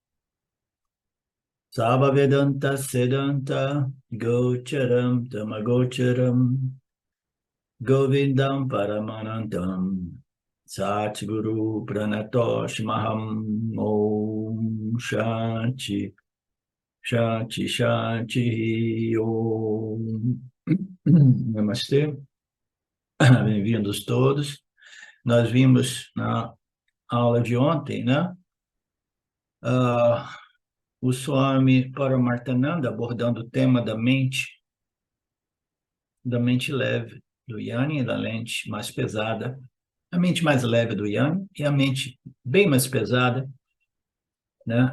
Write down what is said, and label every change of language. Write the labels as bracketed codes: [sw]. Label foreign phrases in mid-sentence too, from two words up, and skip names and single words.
[sa] Sava Vedanta Sedanta Gocharam Tamagocharam Govindam Paramanandam Satguru Pranatosh Maham Om Shanti Shanti Shanti Om Namastê, [pt] bem-vindos todos. Nós vimos na aula de ontem, né? O Swami Paramarthananda abordando o tema da mente leve do Yanni e da mente mais pesada, a mente mais leve do Yanni e a mente bem mais pesada, né?